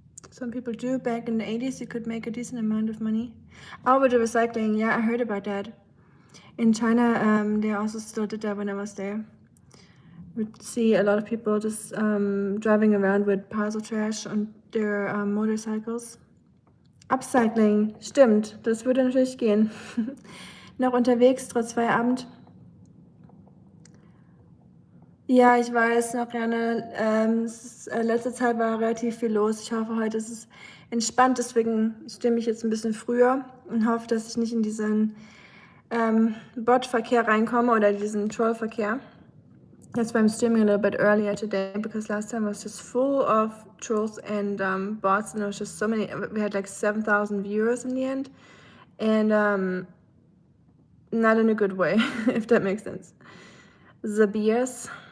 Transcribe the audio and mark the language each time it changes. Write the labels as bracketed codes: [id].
[en] Some people do. Back in the 80s, you could make a decent amount of money. Oh, with the recycling, yeah, I heard about that. In China, they also still did that when I was there. We'd see a lot of people just driving around with piles of trash on their motorcycles. [de] Upcycling, stimmt, das würde natürlich gehen. Noch unterwegs, trotz Feierabend. Ja, ich weiß, noch gerne. Letzte Zeit war relativ viel los. Ich hoffe, heute ist es entspannt. Deswegen stimme ich jetzt ein bisschen früher und hoffe, dass ich nicht in diesen Bot-Verkehr reinkomme oder diesen Troll-Verkehr. [en] That's why I'm streaming a little bit earlier today, because last time was just full of trolls and bots, and there was just so many. We had like 7,000 viewers in the end, and not in a good way, if that makes sense. Zabias.